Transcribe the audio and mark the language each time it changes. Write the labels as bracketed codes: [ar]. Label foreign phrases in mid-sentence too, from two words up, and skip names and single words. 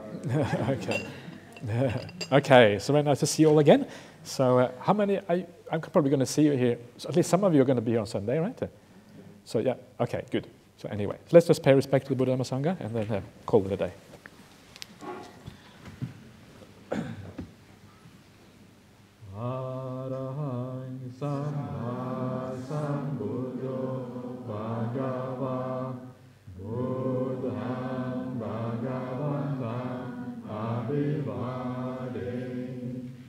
[en] Okay. Okay, so very nice to see you all again. So how many, I'm probably going to see you here, so at least some of you are going to be here on Sunday, right? So yeah, okay, good. So anyway, let's just pay respect to the Buddha Dhamma Sangha and then call it a day. [pi] Arahang Samma Sambuddho Bhagava Buddhang Bhagavantam Abhivadin